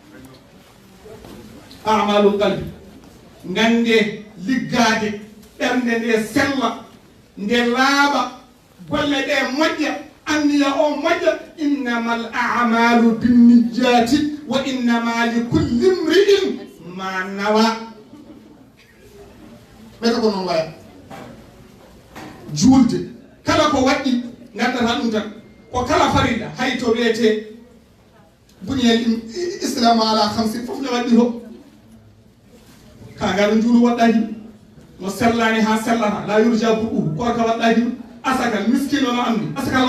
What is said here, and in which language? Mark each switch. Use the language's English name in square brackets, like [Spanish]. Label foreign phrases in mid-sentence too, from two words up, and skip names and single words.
[Arabic] amalul qalbi [Fula] gande liggade ɓernde nde sella nde laaɓa golle ɗe moƴƴa anniya o moƴƴa [Arabic] innamal a'malu binniyati wa innama li kulli imri'in ma nawa [Fula] ɓeɗa ko noon waya juulde kala ko waɗɗi gandata ɗum tan ko kala farilla hay to wiyete [Arabic] buniyal islam ala hamsin [Fula] fof ne waɗɗi to kaga ɗo juulu waɗɗaki no sellani ha sellata [Arabic] la yurja [Fula] buɗɗu korka waɗɗaki ɗum asakal miskino no anndi asakal